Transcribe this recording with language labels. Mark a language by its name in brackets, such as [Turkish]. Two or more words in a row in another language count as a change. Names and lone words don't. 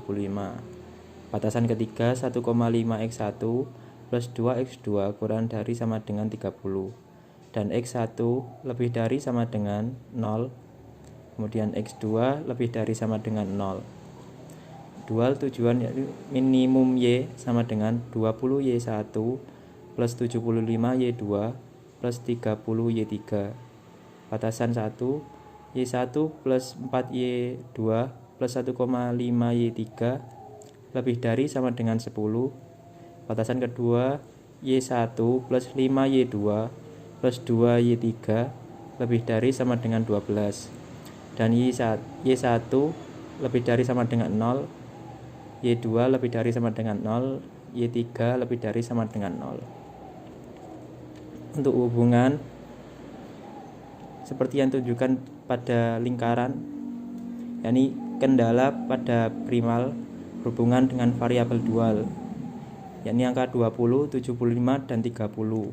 [Indonesian] Batasan ketiga 1,5x1 plus 2x2 kurang dari sama dengan 30. Dan x1 lebih dari sama dengan 0. Kemudian x2 lebih dari sama dengan 0. Dual tujuan minimum Y sama dengan 20Y1 plus 75Y2 plus 30Y3. Batasan 1, Y1 plus 4Y2 plus 1,5Y3 lebih dari sama dengan 10. Batasan kedua, Y1 plus 5Y2 plus 2Y3 lebih dari sama dengan 12. Dan Y1 lebih dari sama dengan 0, Y2 lebih dari sama dengan 0, Y3 lebih dari sama dengan 0. Untuk hubungan seperti yang tunjukkan pada lingkaran, yakni kendala pada primal berhubungan dengan variabel dual, yakni angka 20, 75, dan 30.